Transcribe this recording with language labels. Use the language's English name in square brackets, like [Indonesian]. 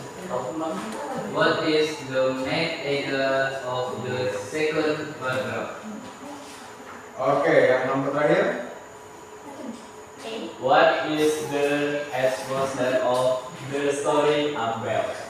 [English] What is the main idea of the second paragraph? [Indonesian] Oke, yang nomor terakhir. [English] What is the atmosphere of the story about?